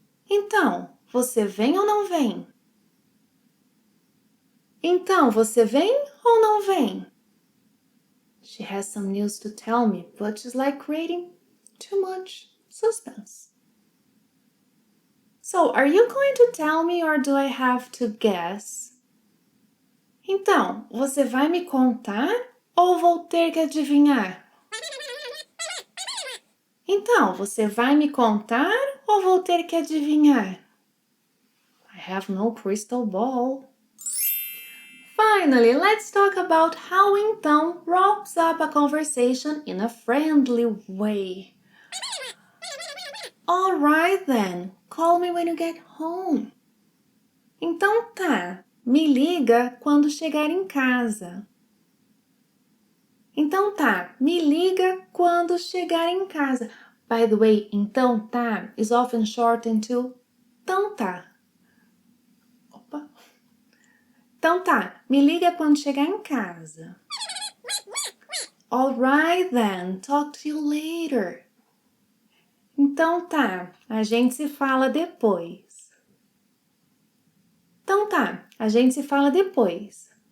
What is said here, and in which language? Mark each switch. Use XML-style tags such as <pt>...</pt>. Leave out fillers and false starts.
<pt>Então, você vem ou não vem? Então, você vem ou não vem?</pt> <en>She has some news to tell me, but she's like creating too much suspense. So, are you going to tell me or do I have to guess?</en> <pt>Então, você vai me contar ou vou ter que adivinhar? Então, você vai me contar ou vou ter que adivinhar?</pt> <en>I have no crystal ball. Finally, let's talk about how então wraps up a conversation in a friendly way. Alright then, call me when you get home.</en> <pt>Então tá, me liga quando chegar em casa. Então tá, me liga quando chegar em casa.</pt> <en>By the way, então tá is often shortened to então tá. Opa.</en> <pt>Então tá, me liga quando chegar em casa.</pt> <en>Alright then, talk to you later.</en> <pt>Então tá, a gente se fala depois. Então tá, a gente se fala depois.</pt>